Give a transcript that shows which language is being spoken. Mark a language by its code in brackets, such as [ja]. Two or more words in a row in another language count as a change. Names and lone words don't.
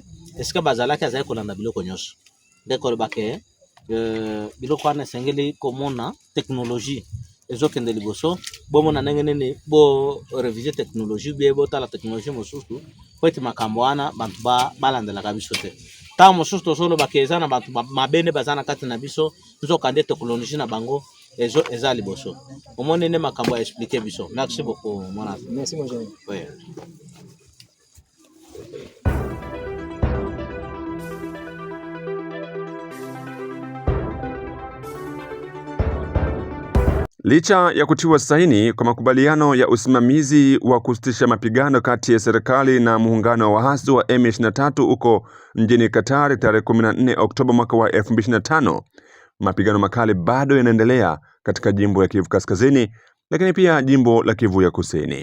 [ln] Est-ce que bazalaki azalaki kolanda biloko nyonso? Ndeko bake biloko wana sengeli komona technologie ezokende liboso bomona ndenge nene bo reviser technologie bien botala technologie mosusu po ete makambo wana bantu balandelaka biso te. Tango mosusu tozolo bakeza na bantu mabene bazana kati na biso tozokande technologie na bango eza liboso. Omone ne makambo ya expliquer biso. [fr] Merci beaucoup mon ami. Merci mon jeune. Oui. [sw] Licha ya kutiwa saini kwa makubaliano ya usimamizi wa kusitisha mapigano kati ya serikali na muungano wa waasi wa M23 huko mjini Qatar tarehe 14 Oktoba mwaka wa 2025, mapigano makali bado yanaendelea katika jimbo ya Kivu Kaskazini, lakini pia jimbo la Kivu ya Kusini.